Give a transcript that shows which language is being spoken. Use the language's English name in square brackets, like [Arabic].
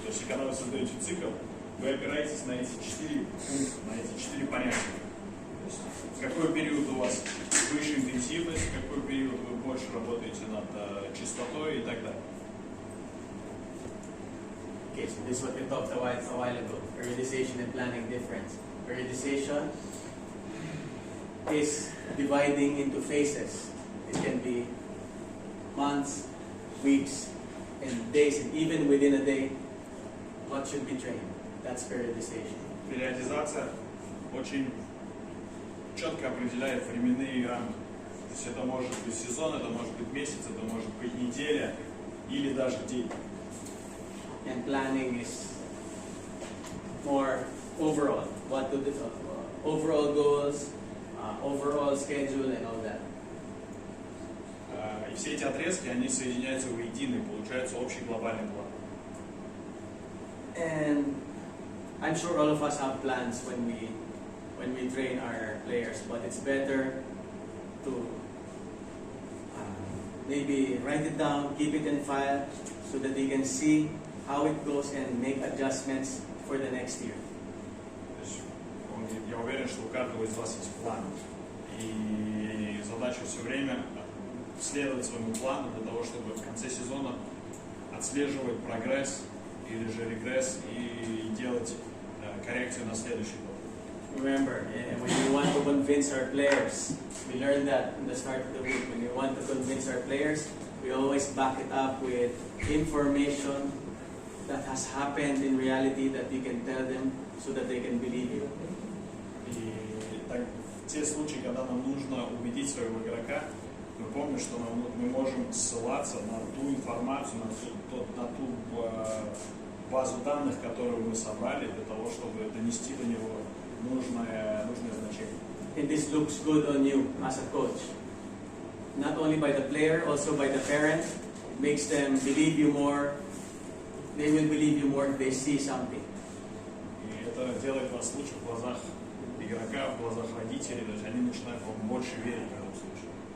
[Russian] То есть, когда вы создаете цикл, вы опираетесь на эти 4 пункта, на эти 4 понятия. То есть, в какой период у вас выше интенсивность, в какой период вы больше работаете над частотой и так далее. [English] Okay, so this is what we talked about a while ago. Periodization and planning difference. Periodization is dividing into phases. It can be months, weeks, and days, and even within a day, what should be trained. That's periodization. [Russian] Периодизация очень четко определяет временные рамки. То есть это может быть сезон, это может быть месяц, это может быть неделя или даже день. [English] And planning is more overall. What do the overall goals, overall schedule, and all that. [Russian] И все эти отрезки, они соединяются воедино, и получается общий глобальный план. [English] And I'm sure all of us have plans when we train our players, but it's better to maybe write it down, keep it in file, so that they can see how it goes and make adjustments for the next year. [Russian] То есть, я уверен, что у каждого из вас есть план. И задача все время следовать своему плану для того, чтобы в конце сезона отслеживать прогресс или же регресс и делать коррекцию на следующий год. [English] Remember, when we want to convince our players, we learned that in the start of the week, when we want to convince our players, we always back it up with information that has happened in reality that you can tell them so that they can believe you. [Russian] И так, в те случаи, когда нам нужно убедить своего игрока, мы помним, что мы можем ссылаться на ту информацию, на ту базу данных, которую мы собрали, для того, чтобы донести до него нужное значение. [English] And this looks good on you as a coach. Not only by the player, also by the parent. It makes them believe you more. They will believe you more if they see something. [Russian] И это делает вас лучше в глазах игрока, в глазах родителей, то есть они начинают вам больше верить в этом случае.